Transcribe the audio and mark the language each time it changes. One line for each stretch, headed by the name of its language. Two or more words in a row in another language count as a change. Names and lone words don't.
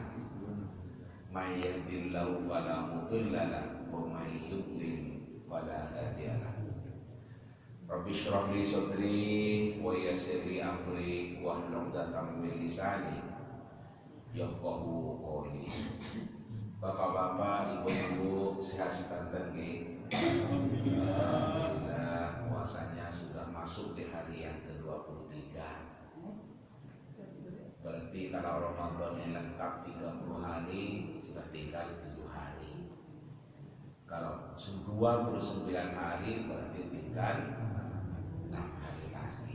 Arabic: من يهده الله فلا مضل له ومن يضلل فلا هادي له. رب اشرح لي صدري ويسر لي أمري واحلل عقدة من لساني يفقهوا قولي.
Indonesian: Bapak-bapak, ibu-ibu, sehat-sehat nggih. Alhamdulillah, puasanya sudah masuk di hari yang ke-23. Berarti kalau Ramadan yang lengkap 30 hari, sudah tinggal 7 hari. Kalau 29 hari berarti tinggal 6 hari lagi.